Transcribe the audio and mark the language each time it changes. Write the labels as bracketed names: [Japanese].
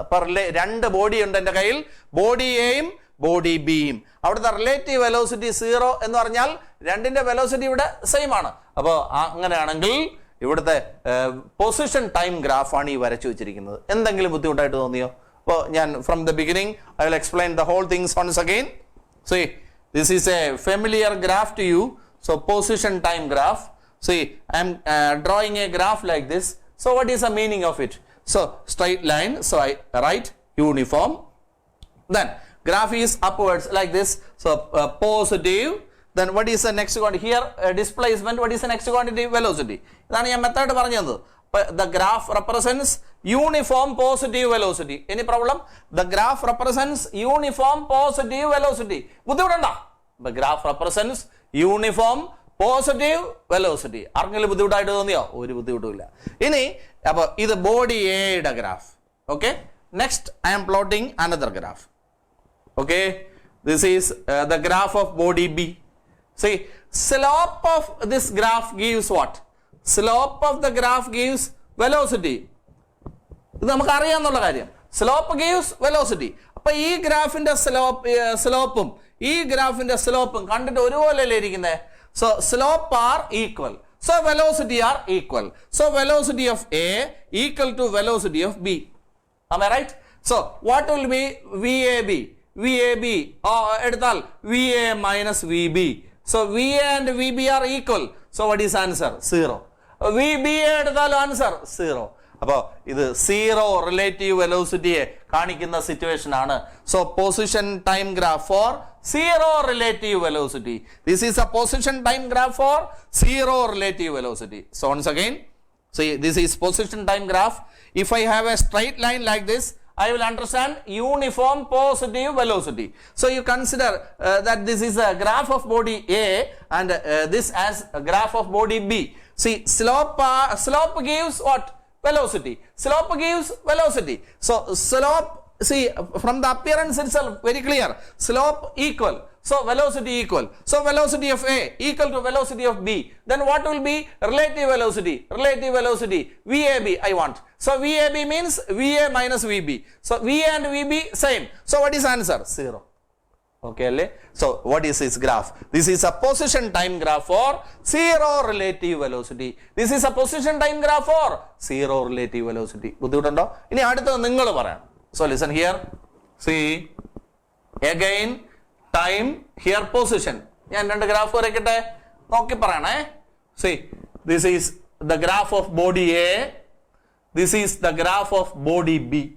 [Malayalam] അപ്പൊ രണ്ട് ബോഡി ഉണ്ട് എന്റെ കയ്യിൽ, ബോഡി എയും ബോഡി ബിയും. അവിടുത്തെ റിലേറ്റീവ് വെലോസിറ്റി 0 എന്ന് പറഞ്ഞാൽ രണ്ടിന്റെ വെലോസിറ്റി ഇവിടെ സെയിം ആണ്. അപ്പോ അങ്ങനെയാണെങ്കിൽ ഇവിടുത്തെ പൊസിഷൻ ടൈം ഗ്രാഫാണ് ഈ വരച്ചു വെച്ചിരിക്കുന്നത്. എന്തെങ്കിലും ബുദ്ധിമുട്ടായിട്ട് തോന്നിയോ? അപ്പോൾ ഞാൻ [English] From the beginning I will explain the whole things once again. See, this is a familiar graph to you. So position time graph. See, I am drawing a graph like this. So what is the meaning of it? So straight line. So I write uniform. Then graph is upwards like this. So positive. Then what is the next quantity? Here displacement. What is the next quantity? Velocity. [Malayalam] ഇതാണ് ഞാൻ method പറഞ്ഞത്. [English] The graph represents uniform positive velocity. Any problem? The graph represents uniform positive velocity. [Malayalam] ബുദ്ധിമുട്ടുണ്ടോ? [English] The graph represents uniform positive velocity. [Malayalam] ആർക്കെങ്കിലും ബുദ്ധിമുട്ടായിട്ട് തോന്നിയോ? ഒരു ബുദ്ധിമുട്ടുമില്ല. ഇനി അപ്പൊ ഇത് ബോഡി എയുടെ graph. [English] Okay, next I am plotting another graph. Okay, this is the graph of body B. See, slope of this graph gives what? Slope of the graph gives velocity. [Malayalam] ഇത് നമുക്ക് അറിയാന്നുള്ള കാര്യം. [English] Slope gives velocity. [Malayalam] അപ്പൊ ഈ ഗ്രാഫിന്റെ സ്ലോപ്പും ഈ ഗ്രാഫിന്റെ സ്ലോപ്പും കണ്ടിട്ട് ഒരുപോലെ അല്ലേ ഇരിക്കുന്നത്? [English] So slope are equal, so velocity are equal. So velocity of A equal to velocity of B. Am I right? So what will be VAB? [Malayalam] VAB എടുത്താൽ VA minus VB. [English] So VA and VB are equal. So what is answer? 0. [Malayalam] VBA എടുത്താലും answer 0. അപ്പോ ഇത് 0 relative വെലോസിറ്റിയെ കാണിക്കുന്ന situation ആണ്. [English] So position time graph for 0 relative velocity. This is a position time graph for 0 relative velocity. So once again, see, this is position time graph. If I have a straight line like this, I will understand uniform positive velocity. So you consider that this is a graph of body A and this as a graph of body B. See, slope gives what? Velocity. Slope gives velocity. So slope, see, from the appearance itself very clear. Slope equal, so velocity equal. So velocity of A equal to velocity of B. Then what will be relative velocity? Relative velocity VAB I want. So VAB means VA minus VB. So VA and VB same. So what is answer? 0. Okay, alle? So what is this graph? This is a position time graph for 0 relative velocity. This is a position time graph for 0 relative velocity. [Malayalam] ബുദ്ധിമുട്ടുണ്ടോ? ഇനി അടുത്തത് നിങ്ങൾ പറയണം. [English] So listen here. See, again time, here position. [Malayalam] ഞാൻ രണ്ട് graph വരയ്ക്കട്ടെ, നോക്കി പറയണേ. [English] See, this is the graph of body A. This is the graph of body B.